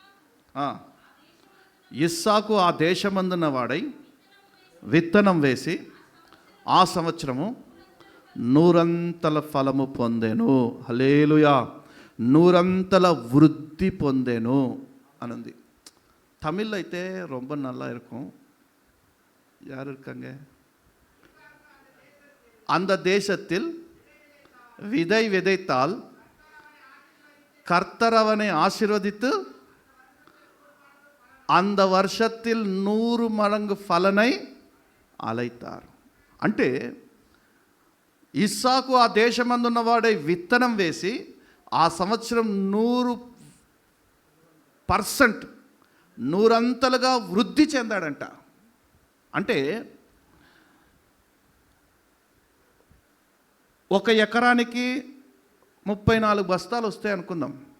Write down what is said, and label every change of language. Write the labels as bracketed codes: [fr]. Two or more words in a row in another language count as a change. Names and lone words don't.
[te] ఇస్సాకు ఆ దేశమందున్న వాడై విత్తనం వేసి ఆ సంవత్సరము 100 ఫలము పొందెను. హల్లెలూయా. 100 వృద్ధి పొందెను అనుంది. తమిళ్ అయితే [ta] ரொம்ப நல்லா இருக்கும். யார் இருக்காங்க? அந்த தேசத்தில் விதை விதைத்தால் கர்த்தர் அவனை ஆசீர்வதித்து அந்த வருஷத்தில் 100 மடங்கு ఫలనై అలైతారు. [te] అంటే ఇస్సాకు ఆ దేశమందున్నవాడై విత్తనం వేసి ఆ సంవత్సరం 100% 100 వృద్ధి చెందాడంట. అంటే ఒక ఎకరానికి 34 బస్తాలు వస్తాయి అనుకుందాం.